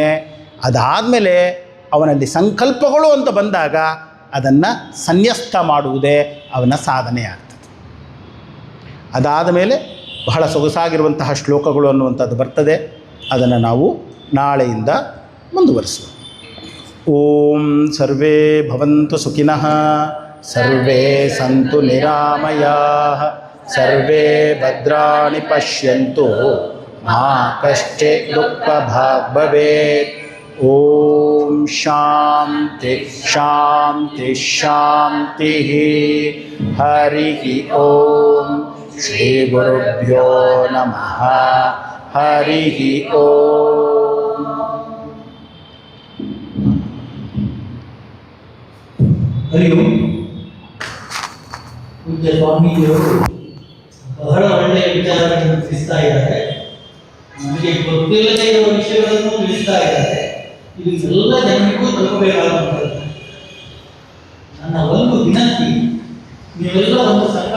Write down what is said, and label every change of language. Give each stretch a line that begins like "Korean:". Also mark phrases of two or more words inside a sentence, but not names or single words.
Kannada: ಅದಾದಮೇಲೆ ಅವನಲ್ಲಿ ಸಂಕಲ್ಪಗಳು ಅಂತ ಬಂದಾಗ ಅದನ್ನು ಸನ್ಯಸ್ತ ಮಾಡುವುದೇ ಅವನ ಸಾಧನೆ ಆಗ್ತದೆ. ಅದಾದ ಮೇಲೆ ಬಹಳ ಸೊಗಸಾಗಿರುವಂತಹ ಶ್ಲೋಕಗಳು ಅನ್ನುವಂಥದ್ದು ಬರ್ತದೆ. ಅದನ್ನು ನಾವು ನಾಳೆಯಿಂದ ಮುಂದುವರಿಸುವ.
Sanskrit: ಓಂ ಸರ್ವೇ ಭವಂತು ಸುಖಿನಃ, ಸರ್ವೇ ಸಂತು ನಿರಾಮಯಾಃ, ಸರ್ವೇ ಭದ್ರಾಣಿ ಪಶ್ಯಂತು ಮಾ ಕಶ್ಚಿತ್ ದುಃಖಭಾಗ್ ಭವೇತ್. ಓಂ ಶಾಂತಿ ಶಾಂತಿ ಶಾಂತಿ. ಹರಿ ಓಂ. ಶ್ರೀ ಗುರುಭ್ಯೋ ನಮಃ. ಹರಿ ಓಂ. ಹರಿ ಓಂ.
Kannada: ಪೂಜ್ಯ ಸ್ವಾಮೀಜಿಯವರು ಬಹಳ ಒಳ್ಳೆಯ ವಿಚಾರಗಳನ್ನು ತಿಳಿಸ್ತಾ ಇದ್ದಾರೆ. ನಮಗೆ ಗೊತ್ತಿಲ್ಲದೇ ಇರುವ ವಿಷಯಗಳನ್ನು ತಿಳಿಸ್ತಾ ಇದ್ದಾರೆ. ಇದು ಎಲ್ಲ ಜನರಿಗೂ ತಲುಪಬೇಕಾಗುತ್ತದೆ. ನನ್ನ ಒಂದು ವಿನಂತಿ, ನೀವೆಲ್ಲ ಒಂದು